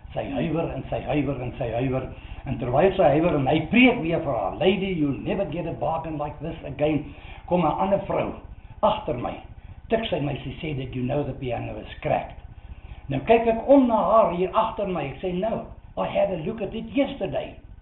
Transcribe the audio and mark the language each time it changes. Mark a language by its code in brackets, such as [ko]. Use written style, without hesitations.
[af] Sy huiwer en sy huiwer en sy huiwer. En terwyl sy huiwer en hy preek weer vir haar, [en] lady, you'll never get a bargain like this again. [af] Kom 'n ander vrou agter my. Tik sy my, sy sê [en] that you know the piano is cracked. [af] Nou kyk ek om na haar hier agter my. Ek sê, [en] no, I had a look at it yesterday.